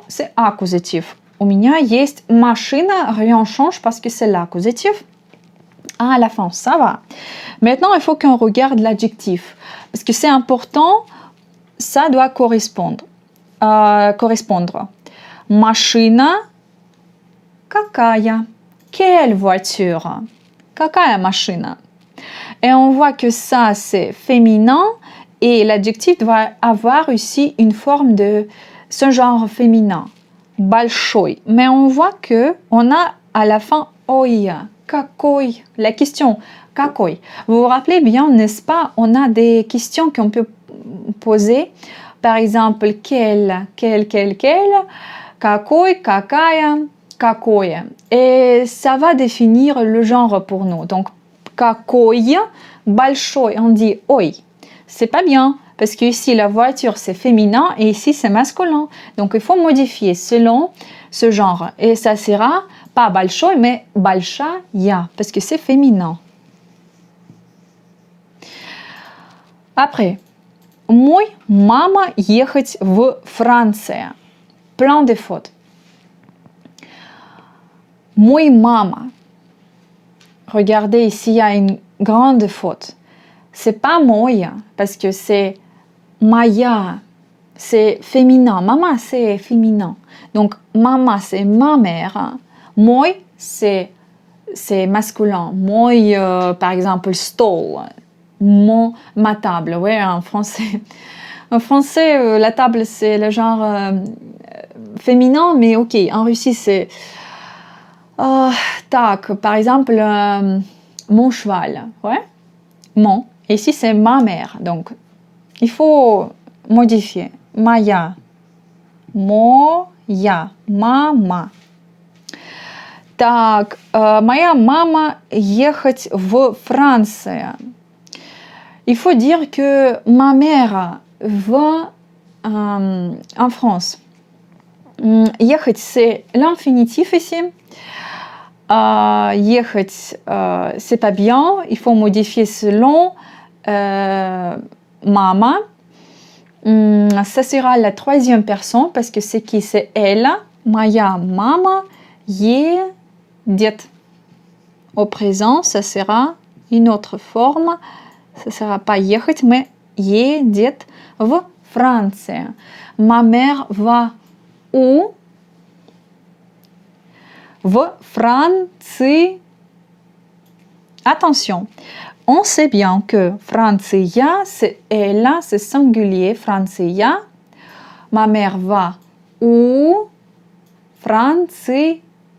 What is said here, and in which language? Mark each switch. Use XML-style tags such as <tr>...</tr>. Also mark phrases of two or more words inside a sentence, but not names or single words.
<fr>C'est accusatif.</fr> <ru>У меня есть машина.</ru> <fr>Rien change parce que c'est l'accusatif. À la fin, ça va. Maintenant, il faut qu'on regarde l'adjectif. Parce que c'est important, ça doit correspondre.</fr> <ru>Машина какая?</ru> <fr>quelle voiture?</fr> <ru>Какая машина?</ru> <fr>Et on voit que ça, c'est féminin et l'adjectif doit avoir aussi une forme de ce genre féminin.</fr> <ru>Большой.</ru> <fr>Mais on voit que on a à la fin ой.</fr> <ru>Какой?</ru> <fr>La question какой? Vous vous rappelez bien, n'est-ce pas? On a des questions qu'on peut poser. Par exemple, quel,</fr> <ru>какой, какая, какое.</ru> <fr>Et ça va définir le genre pour nous. Donc,</fr> <ru>какой, большой,</ru> <fr>on dit ой. C'est pas bien, parce que ici la voiture c'est féminin et ici c'est masculin. Donc il faut modifier selon ce genre. Et ça sera pas большой, mais большая, parce que c'est féminin. Après,</fr> <ru>мой мама ехать в Францию.</ru> <fr>Plein de fautes.</fr> <ru>Мой мама.</ru> <fr>Regardez, ici il y a une grande faute. C'est pas moya parce que c'est maya, c'est féminin. Mama c'est féminin. Donc mama c'est ma mère. Moi c'est masculin. Moi par exemple stol. Ma table. Ouais, en français. En français la table c'est le genre féminin, mais ok. En Russie c'est tac. Par exemple mon cheval. Ouais. Mon. Ici, c'est ma mère. Donc, il faut modifier.</fr> <ru>Моя. Моя. Мама. Так, моя мама ехать в Францию.</ru> <fr>Il faut dire que ma mère va en France. Ехать, c'est l'infinitif ici. Ехать, c'est pas bien. Il faut modifier selon mama. Ça sera la troisième personne parce que c'est qui? C'est elle.</fr> <ru>Моя мама едет.</ru> <fr>Au présent, ça sera une autre forme. Ça sera pas ехать, mais</fr> <ru>едет в Францию.</ru> <fr>Ma mère va où?</fr> <ru>В Франции.</ru> <fr>Attention, on sait bien que Francia, c'est elle, c'est singulier, Francia. Ma mère va où? Franciu.</fr>